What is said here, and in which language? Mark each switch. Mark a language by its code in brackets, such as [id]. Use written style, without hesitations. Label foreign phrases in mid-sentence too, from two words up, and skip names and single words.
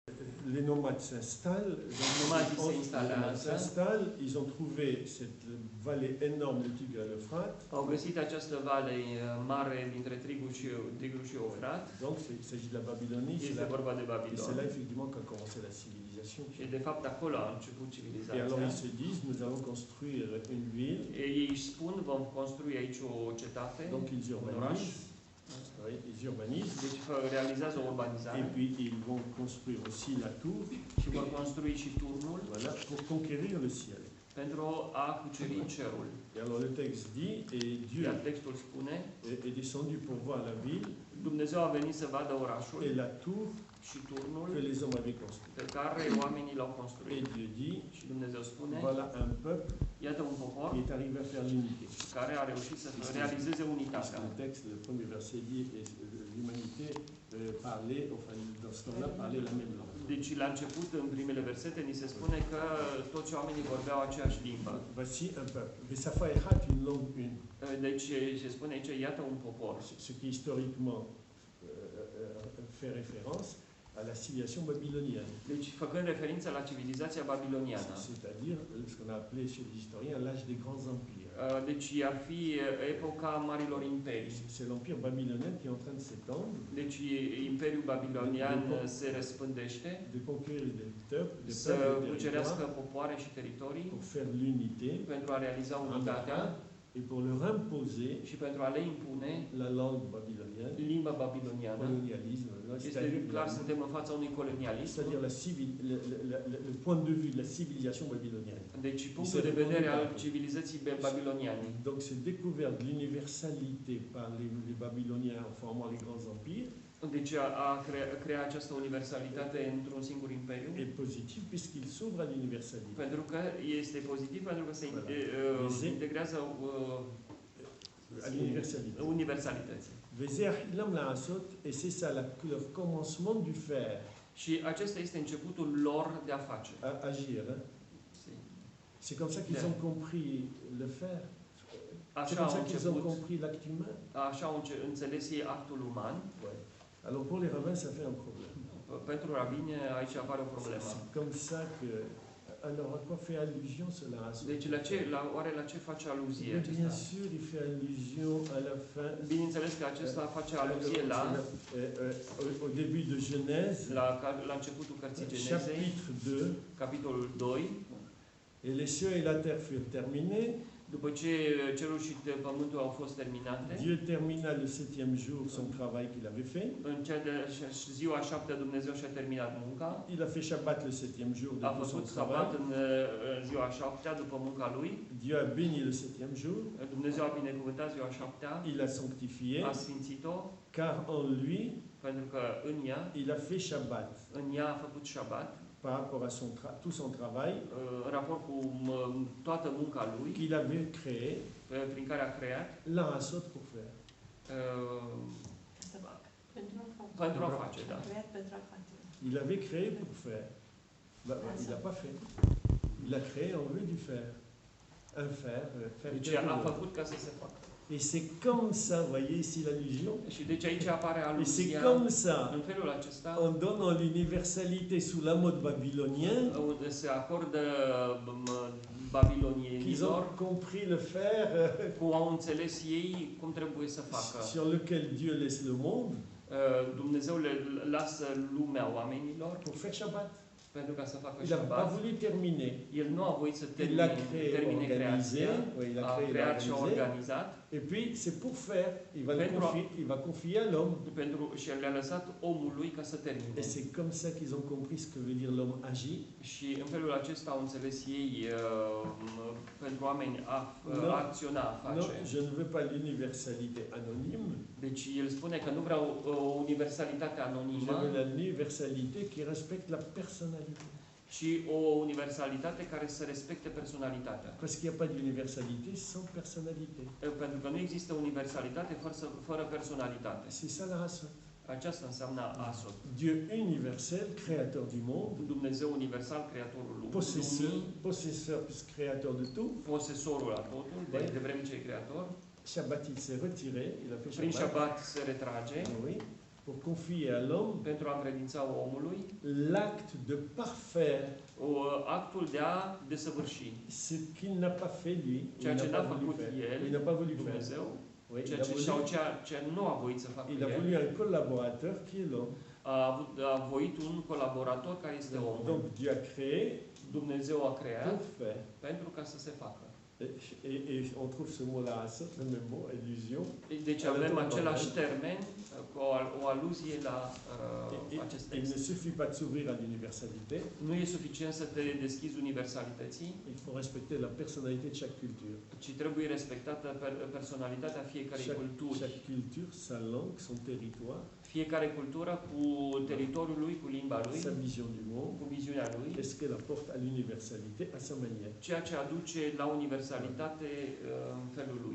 [fr] Les nomades s'installent, ils ont trouvé cette vallée énorme du Tigre et l'Euphrate. [ro] Au găsit această vale mare dintre Tigru și Eufrat. [fr] Donc il s'agit de la Babylonie. [ro] Este vorba de [fr] Et [ro] Babilon. [fr] c'est là effectivement qu'a commencé la civilisation. [ro] Și de fapt acolo a început [fr] Et [ro] civilizația. [fr] alors ils se disent, nous allons construire une ville. [ro] Ei își spun, vom construi aici o cetate, [fr] Donc ils [ro] un oraș. [fr] urbanisent. Oui, ils urbanisent. [ro] Deci realizează o urbanizare. [fr] Et puis ils vont construire aussi la tour. [ro] Și vor construi și turnul. [fr] Voilà, pour conquérir le ciel. [ro] Pentru a cuceri cerul. [fr] Et alors le texte dit, et Dieu [ro] Iar textul spune, [fr] est descendu pour voir la ville [ro] Dumnezeu a venit să vadă orașul [fr] et la tour [ro] și turnul [fr] que les hommes avaient construit. [ro] pe care oamenii l-au [fr] Et [ro] construit. [fr] Dieu dit, [ro] Și Dumnezeu spune, [fr] voilà un peuple [ro] iată un popor [fr] qui est arrivé à faire l'unité. [ro] care a reușit să realizeze [fr] Parce [ro] unitatea. [fr] que le texte, le premier verset dit, et l'humanité parlait, enfin dans ce temps-là, parlait la même langue. [ro] Deci la început, în primele versete, ni se spune că toți oamenii vorbeau aceeași limbă. [fr] Voici un peuple. Vesaphaïrat, une langue une. [ro] Deci se spune aici, iată un popor. [fr] Ce qui historiquement fait référence à la civilisation babylonienne. [ro] Deci făcând referință la civilizația babiloniană. [fr] C'est-à-dire ce qu'on a appelé chez les historiens l'âge des grands empires. [ro] Deci ar fi epoca marilor imperii. [fr] C'est l'empire babylonien qui est en train de s'étendre. [ro] Deci Imperiul Babilonian se răspândește. [fr] De conquérir des peuples, [ro] Să cucerească popoare și teritorii. [fr] Pour faire l'unité. [ro] Pentru a realiza unitatea. [fr] Et pour leur imposer [ro] și pentru a le impune [fr] la langue babylonienne, [ro] limba babiloniană. [fr] Colonialisme. [ro] Este clar, suntem în fața unui colonialism. [fr] C'est-à-dire le point de vue de la civilisation babylonienne. [ro] Deci punctul de vedere al civilizației babiloniane. [fr] Donc c'est découvert de l'universalité par les Babyloniens en formant les grands empires. [ro] Deci a crea această universalitate într-un singur imperiu. [fr] Et positif puisqu'il s'ouvre à l'universalité. [ro] Pentru că este pozitiv, pentru că se integrează [fr] à l'universalité. [ro] Universalității. [fr] Et c'est ça le commencement du faire. [ro] Și acesta este începutul lor de a face. [fr] Agir. C'est comme ça qu'ils ont compris le faire. C'est comme ça qu'ils ont compris l'acte humain. [ro] Așa au înțeles ei actul uman. [fr] Alors pour les rabbins, ça fait un problème. [ro] Pentru rabini aici apare o problemă. [fr] C'est comme ça que alors à quoi fait allusion cela? [ro] Deci oare la ce face aluzie acesta? [fr] Bien sûr, il fait allusion à la fin. [ro] Bineînțeles că acesta face aluzie la [fr] au début de Genèse. [ro] La începutul cărții Genezei. [fr] Chapitre 2. [ro] Capitolul 2. [fr] Et les cieux et la terre furent terminés. [ro] După ce cerul și pământul au fost terminate, [fr] Dieu termina le 7e jour son travail qu'il avait fait. [ro] În cea de ziua 7 Dumnezeu și-a terminat munca. [fr] Il a fait Shabbat le 7e jour de tout son travail. [ro] Sabat în ziua 7 după munca lui. [fr] Dieu a béni le 7e jour. [ro] Dumnezeu a binecuvântat ziua 7. [fr] Il a sanctifié. [ro] A sfințit-o. [fr] Car en lui, [ro] pentru că în ea, [fr] il a fait Shabbat. [ro] În ea a făcut Shabbat. [fr] Par rapport à tout son travail, [ro] în raport cu toată munca lui, [fr] qu'il avait créé, [ro] prin care a creat, [fr] l'a asot pour faire. [ro] Pentru a face, da. [fr] Il avait créé pour faire. Il n'a pas fait. Il a créé en vue du faire. Un faire. [ro] Deci a făcut ca să se facă. [fr] Et c'est comme ça, vous voyez ici l'allusion. [ro] Și deci aici apare aluzia. [fr] Et c'est comme ça. [ro] În felul acesta, [fr] en donnant l'universalité sous la mode babylonien, [ro] se acordă [fr] qu'ils [ro] babilonienilor, [fr] ont compris le faire, [ro] cum au înțeles ei cum trebuie să facă. [fr] sur lequel Dieu laisse le monde, [ro] Dumnezeu le lasă lumea oamenilor [fr] pour faire Shabbat. [ro] Pentru ca să facă [fr] Il n'a pas [ro] Shabbat. [fr] voulu terminer. [ro] El nu a voit să [fr] Il l'a [ro] termine creația, a creat și a [fr] organisé. [ro] organizat. [fr] Et puis c'est pour faire. Il va confier à l'homme. [ro] Și le-a lăsat omului ca să termine. [fr] Et c'est comme ça qu'ils ont compris ce que veut dire l'homme agit. [ro] Și în felul acesta au înțeles ei pentru oameni a acționa, a face. [fr] Non, je ne veux pas l'universalité anonyme. [ro] Deci el spune că nu vreau o universalitate [fr] Je [ro] anonimă. [fr] veux l'universalité qui respecte la personnalité. [ro] Și o universalitate care să respecte personalitatea. [fr] Parce qu'il n'y a pas d'universalité sans personnalité. [ro] Pentru că nu există universalitate fără personalitate. [fr] C'est ça la asot. [ro] Aceasta înseamnă asot. [fr] Dieu universel, créateur du monde. [ro] Dumnezeu universal, creatorul lumii. [fr] Possesseur plus créator de tout. [ro] Posesorul a totul, de vreme ce e creator. [fr] Shabbat il s'est retiré, il a fait [ro] Prin [fr] Shabbat. [ro] Shabbat se retrage. [fr] Oui. pour confier à l'homme [ro] pentru a încredința omului [fr] l'acte de parfaire [ro] actul de a desăvârși [fr] ce qu'il n'a pas fait lui, il [ro] ceea ce [fr] n'a [ro] n-a [fr] pas voulu [ro] făcut [fr] faire. [ro] el, [fr] Il n'a pas voulu faire. [ro] Dumnezeu, [fr] Oui, [ro] ceea ce, sau ceea ce nu a voit să facă [fr] il a [ro] el. [fr] voulu un collaborateur qui est l'homme. [ro] A voit un colaborator care este omul. [fr] Donc Dieu a créé [ro] Dumnezeu a creat [fr] pour faire. [ro] pentru ca să se facă. [fr] Et on trouve ce mot-là, ce même mot, illusion. [ro] Deci avem același termen cu o aluzie la acest [fr] Il [ro] text. [fr] ne suffit pas de s'ouvrir à l'universalité, [ro] Nu e suficient să te deschizi universalității, [fr] il faut respecter la personnalité de chaque culture. [ro] ci trebuie respectată personalitatea fiecarei culturi. [fr] Chaque culture, sa langue, son territoire, [ro] Fiecare cultură cu teritoriul lui, cu limba lui, [fr] sa vision du monde, [ro] cu viziunea lui, [fr] est-ce qu'elle apporte à l'universalité à sa manière. [ro] ceea ce aduce la universalitate în felul lui.